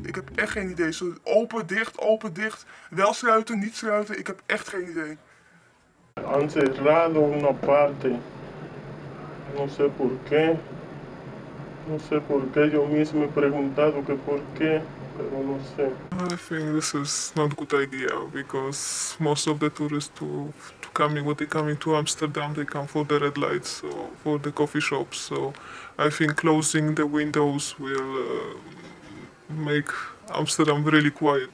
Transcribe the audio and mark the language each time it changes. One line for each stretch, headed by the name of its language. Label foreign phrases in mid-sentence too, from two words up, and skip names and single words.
Dutch: Ik heb echt geen idee. Zo open, dicht, wel sluiten, niet sluiten. Ik heb echt geen idee.
Spanish: Han cerrado una parte. No sé por qué. No sé por qué. Yo mismo he preguntado que por qué, pero no sé.
English: I think this is not a good idea because most of the tourists to coming, when they coming to Amsterdam, they come for the red lights, so for the coffee shops. So I think closing the windows will make Amsterdam really quiet.